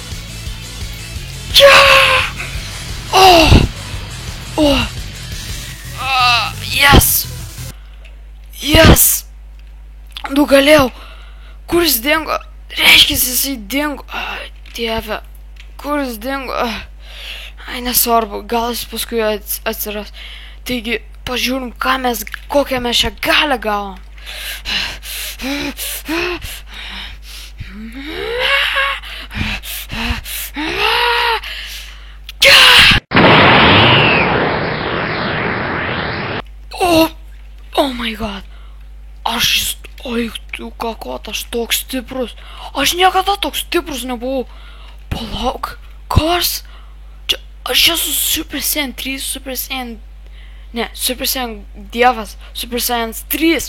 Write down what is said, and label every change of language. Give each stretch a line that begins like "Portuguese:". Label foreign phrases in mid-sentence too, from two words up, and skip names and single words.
Lithuanian: Yes. Nugalėjau. Kur jis dingo? Reiškia, jisai dingo. Dieve. Kur jis dingo? Ai, nesvarbu. Gal jis paskui atsiras. Taigi, pažiūrim, kokią mes šią galę gavom.
English: Oh my god.
Lithuanian: Oi, tu kakot, aš toks stiprus. Aš niekada toks stiprus nebuvau. Palauk, kas? Aš esu Super Saiyan 3, Super Saiyan... Ne, Super Saiyan Dievas, Super Saiyan 3.